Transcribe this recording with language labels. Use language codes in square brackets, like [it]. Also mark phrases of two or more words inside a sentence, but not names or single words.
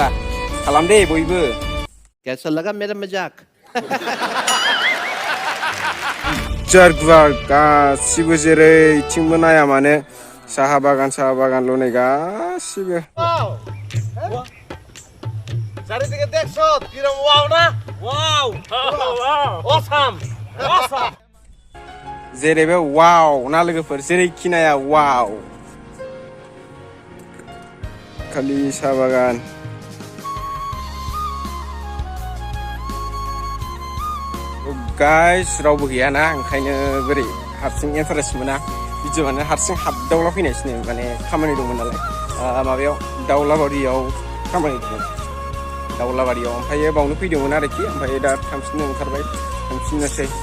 [brx] खालामदे बयबो। [hi] कैसा लगा मेरा मजाक? [brx] जार गुवार गासिबो जेरैथिंबो नाया मानो साहा बागानल' नै गासिबो। [bn] चारिदिকে দেখছো কিরম ওয়াও না ওয়াও [en] awesome awesome [brx] जेरैबो वाव ना लोगोफोर जेरैखि नाया वाव खालि साहा बागान गाइस रावबो गैयाना ओंखायनो बोरै हारसिं इन्टारेस्ट मोना भिडिअआनो हारसिं हाबदावला फैनायसो माने खामानि दंमोन नालाय माबायाव दाउलाबारियाव खामानि दंमोन दाउलाबारियाव ओमफ्राय बावनो फैदोंमोन आरोखि ओमफ्राय दा थांफिननो ओंखारबाय थांफिननोसै